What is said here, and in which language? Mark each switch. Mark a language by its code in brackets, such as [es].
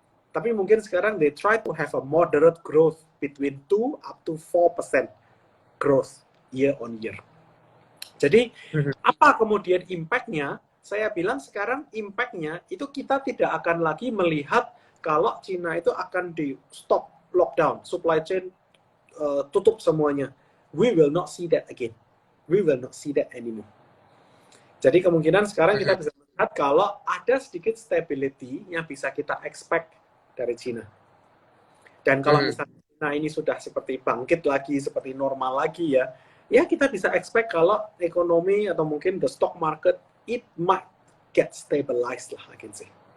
[id] Tapi mungkin sekarang [en] they try to have a moderate growth between 2 up to 4% growth year on year. [id] Jadi apa kemudian impact-nya? Saya bilang sekarang impact-nya itu kita tidak akan lagi melihat kalau Cina itu akan di stop lockdown, supply chain tutup semuanya. [en] We will not see that again. We will not see that anymore. [id] Jadi kemungkinan sekarang kita bisa melihat kalau ada sedikit stability yang bisa kita expect dari Cina. Dan kalau misalnya Cina ini sudah seperti bangkit lagi, seperti normal lagi ya kita bisa expect kalau ekonomi atau mungkin [en] the stock market, it might get stabilized lah, I can say.